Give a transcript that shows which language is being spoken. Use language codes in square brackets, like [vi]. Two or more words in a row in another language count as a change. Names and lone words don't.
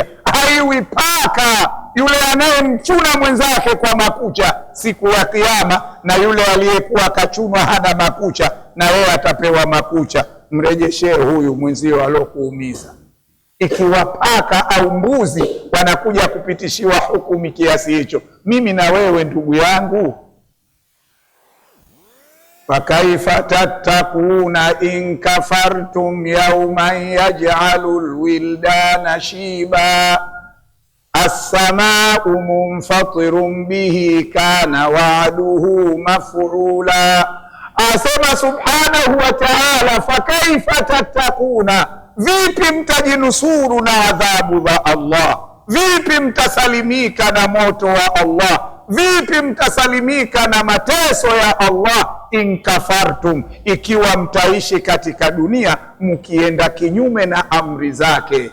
[sw] Haiwi paka yule anayemchuna mwenzake kwa makucha siku ya Kiyama, na yule aliyekuwa akachunwa hana makucha, na yeye atapewa makucha. Mrejeshee huyu mwenzio alokuumiza. Ikiwa paka au mbuzi wanakuja kupitishiwa hukumu kiasi hicho, mimi na wewe ndugu yangu, [ar] فكيف تتقون إن كفرتم يوما يجعل الولدان شيبا السماء منفطر به كان وعده مفعولا. [sw] Asema [ar] سبحانه وتعالى, فكيف تتقون, [sw] vipi mtajinusuru na adhabu za Allah? Vipi mtasalimika na moto wa Allah? Vipi mtasalimika na mateso ya Allah? [ar] إن كفرتم, [sw] ikiwa mtaishi katika dunia mkienda kinyume na amri zake.